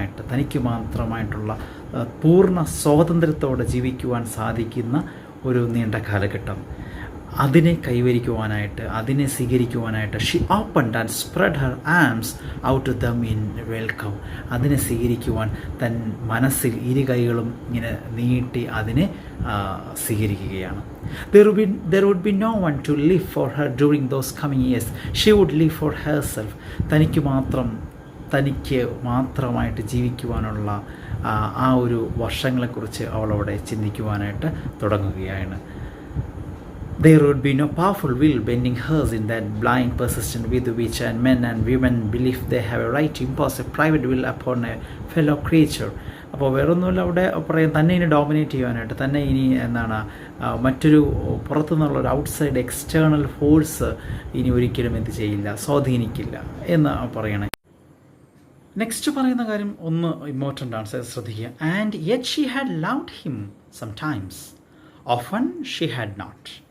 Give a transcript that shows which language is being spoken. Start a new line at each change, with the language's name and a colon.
Malayalam: തനിക്ക് മാത്രമായിട്ടുള്ള പൂർണ്ണ സ്വാതന്ത്ര്യത്തോടെ ജീവിക്കുവാൻ സാധിക്കുന്ന ഒരു നീണ്ട കാലഘട്ടം, അതിനെ കൈവരിക്കുവാനായിട്ട്, അതിനെ സ്വീകരിക്കുവാനായിട്ട്
English: She opened and spread her arms out to them in welcome.
Malayalam: അതിനെ സ്വീകരിക്കുവാൻ തൻ മനസ്സിൽ ഇരു കൈകളും ഇങ്ങനെ നീട്ടി അതിനെ സ്വീകരിക്കുകയാണ്.
English: There would be no one to live for her during those coming years. She would live for herself.
Malayalam: തനിക്ക് മാത്രമായിട്ട് ജീവിക്കുവാനുള്ള ആ ഒരു വർഷങ്ങളെക്കുറിച്ച് അവളവിടെ ചിന്തിക്കുവാനായിട്ട് തുടങ്ങുകയാണ്.
English: There would be no powerful will bending hers in that blind persistence with which men and women believe they have a right to impose a private will upon a fellow creature.
Malayalam: അപ്പോൾ വേറൊന്നുമില്ല, അവിടെ പറയും തന്നെ ഇനി dominate ചെയ്യാനായിട്ട്, തന്നെ ഇനി മറ്റൊരു പുറത്തു നിന്നുള്ളൊരു ഔട്ട്സൈഡ് എക്സ്റ്റേണൽ ഫോഴ്സ് ഇനി ഒരിക്കലും എന്ത് ചെയ്യില്ല, സ്വാധീനിക്കില്ല എന്ന് പറയണേ. നെക്സ്റ്റ് പറയുന്ന കാര്യം ഒന്ന് ഇമ്പോർട്ടൻ്റ് ആണ്, ശ്രദ്ധിക്കുക.
English: And yet she had loved him sometimes, often she had not.